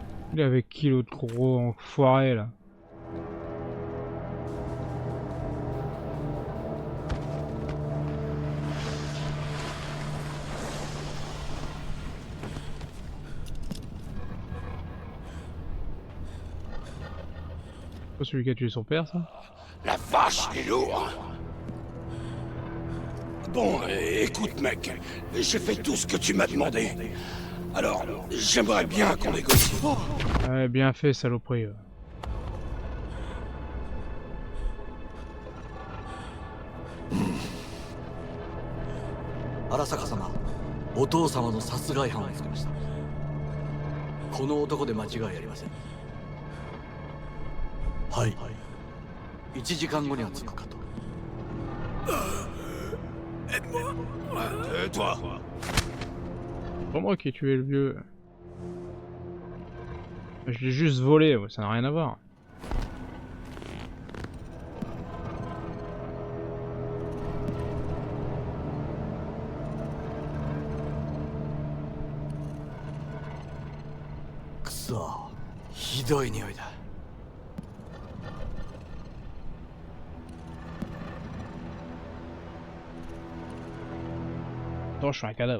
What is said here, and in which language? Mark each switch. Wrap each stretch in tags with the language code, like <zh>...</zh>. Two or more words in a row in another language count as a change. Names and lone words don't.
<fr>Il est avec qui l'autre gros enfoiré là? C'est pas celui qui a tué son père, ça? La vache, il est lourd. Bon, écoute mec, j'ai fait tout ce que tu m'as demandé. Alors, j'aimerais bien qu'on négocie. Ouais, bien fait, saloperie.</fr> <ja>荒坂様、お父様の殺害犯を見つけました。この男で間違いありません。はい。1時間後には着くかと。</ja> <fr>Toi. C'est pas moi qui ai tué le vieux. Je l'ai juste volé, ça n'a rien à voir. Attends, je suis un cadavre.</fr>